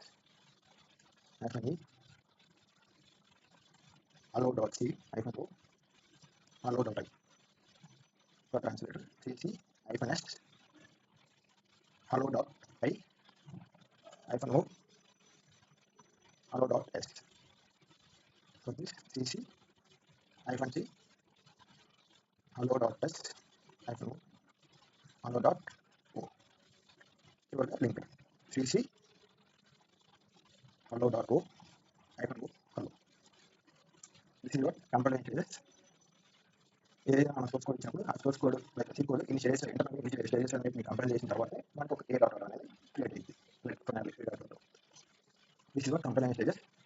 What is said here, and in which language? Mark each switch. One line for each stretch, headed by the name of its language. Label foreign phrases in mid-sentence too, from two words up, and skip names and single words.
English: -e hello.c -o hello.i for translator, cc -s hello.i -o hello.s for this cc -c hello.s -o hello.o. Here the linker cc hello.o -o hello. This is what compiler stages.
Telugu: ఏదైనా మన
English: source code
Telugu: ఇచ్చినప్పుడు ఆ
English: source code like C code
Telugu: ఇన్ని
English: stages intermediate stages
Telugu: అనేది కంపైల్ చేసిన తర్వాత మనకు ఒక
English: a dot
Telugu: అనేది క్రియేట్ అయింది.
English: like final a dot. this is what compiling stages